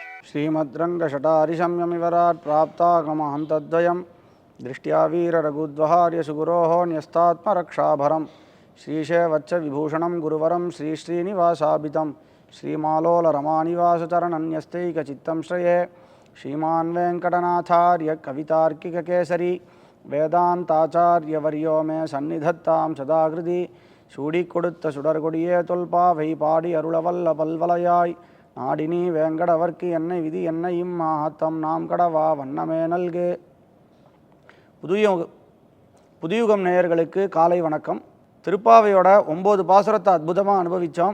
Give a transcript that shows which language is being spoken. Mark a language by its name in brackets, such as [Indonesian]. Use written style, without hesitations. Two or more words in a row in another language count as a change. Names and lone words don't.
[Sanskrit] श्रीमद्रङ्गशटारिशम्यमिवराट् प्राप्तागमहं तद्वयं दृष्ट्या वीररघुद्वहार्यसुगुरोः न्यस्तात्मरक्षाभरं श्रीशैवच्च विभूषणं गुरुवरं श्रीश्रीनिवासाभितं श्रीमालोलरमानिवासचरणन्यस्तैकचित्तं श्रये श्रीमान् वेङ्कटनाथार्य कवितार्किककेसरी वेदान्ताचार्यवर्यो मे सन्निधत्तां सदाकृति [Tamil] சூடிக்கொடுத்த சுடர்கொடியே தொல்பாவை பாடி அருளவல்ல பல்வலையாய் நாடினி வேங்கடவர்க்கு என்னை விதி என்னை இம்மாத்தம் நாம் கடவா வண்ணமே நல்கு. புதுயுகம் நேயர்களுக்கு காலை வணக்கம். திருப்பாவையோட 9 பாசுரத்தை அற்புதமாக அனுபவித்தோம்.